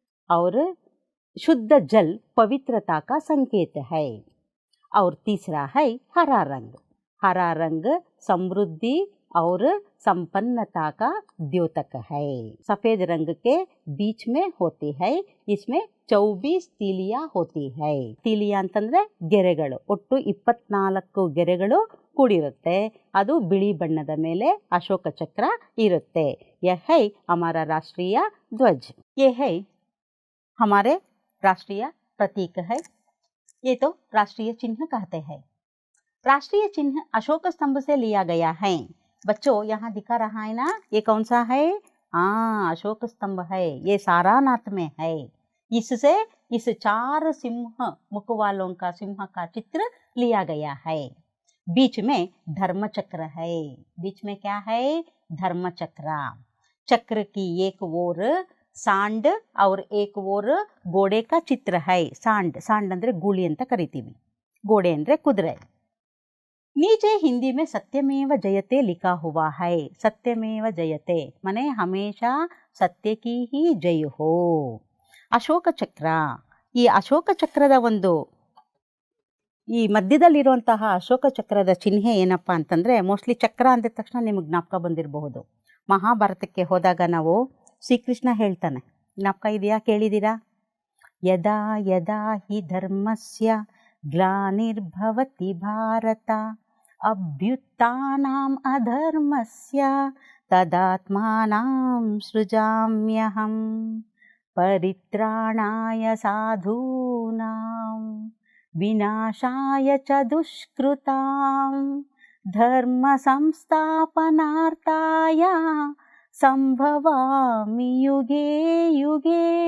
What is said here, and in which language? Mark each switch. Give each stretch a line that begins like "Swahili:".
Hindi: और शुद्ध जल पवित्रता का संकेत है। और तीसरा है हरा रंग। हरा रंग समृद्धि और संपन्नता का द्योतक है। सफेद रंग के बीच में होती है। इसमें 24 तीलियां होती है।
Kannada: तीलिया ಅಂತಂದ್ರೆ ಗೆರೆಗಳು, ಒಟ್ಟು 24 ಗೆರೆಗಳು ಕೂಡಿರುತ್ತೆ। ಅದು ಬಿಳಿ ಬಣ್ಣದ ಮೇಲೆ ಅಶೋಕ ಚಕ್ರ ಇರುತ್ತೆ।
Hindi: यह है हमारा राष्ट्रीय ध्वज। ये है हमारे राष्ट्रीय प्रतीक है। ये तो राष्ट्रीय चिन्ह कहते हैं। राष्ट्रीय चिन्ह अशोक स्तंभ से लिया गया है। बच्चों यहाँ दिखा रहा है ना, ये कौन सा है? हाँ, अशोक स्तंभ है। ये सारनाथ में है। इससे इस 4 सिंह मुख वालों का सिंह का चित्र लिया गया है। बीच में धर्म चक्र है। बीच में क्या है? धर्म चक्र। चक्र की एक ओर सांड और एक ओर घोड़े का चित्र है।
Kannada: सांड, सांड ಅಂದ್ರೆ ಗೂಳಿ ಅಂತ ಕರಿತೀವಿ, घोड़े ಅಂದ್ರೆ ಕುದುರೆ।
Hindi: नीचे हिंदी में सत्यमेव जयते लिखा हुआ है। सत्यमेव जयते माने हमेशा सत्य की ही जय हो। अशोक चक्र
Kannada: ಈ ಅಶೋಕ ಚಕ್ರದ ಈ ಮಧ್ಯದಲ್ಲಿರುವಂತಹ ಅಶೋಕ ಚಕ್ರದ ಚಿಹ್ನೆ ಏನಪ್ಪ ಅಂತಂದರೆ, ಮೋಸ್ಟ್ಲಿ ಚಕ್ರ ಅಂದಿದ ತಕ್ಷಣ ನಿಮಗೆ ಜ್ಞಾಪಕ ಬಂದಿರಬಹುದು. ಮಹಾಭಾರತಕ್ಕೆ ಹೋದಾಗ ನಾವು ಶ್ರೀಕೃಷ್ಣ ಹೇಳ್ತಾನೆ, ಜ್ಞಾಪಕ ಇದೆಯಾ, ಕೇಳಿದ್ದೀರಾ?
Sanskrit: ಯದಾ ಯದಾ ಹಿ ಧರ್ಮಸ್ಯ ಗ್ಲಾನಿರ್ಭವತಿ ಭಾರತ ಅಭ್ಯುತ್ಥಾನಂ ಅಧರ್ಮಸ್ಯ ತದಾತ್ಮಾನಂ ಸೃಜಾಮ್ಯಹಂ ಪರಿತ್ರಾಣಾಯ ಸಾಧೂನಾಂ ವಿನಾಶಾಯ ಚ ದುಷ್ಕೃತಾಂ ಧರ್ಮ ಸಂಸ್ಥಾಪನಾರ್ಥಾಯ ಸಂಭವಾಮಿ ಯುಗೇ ಯುಗೇ.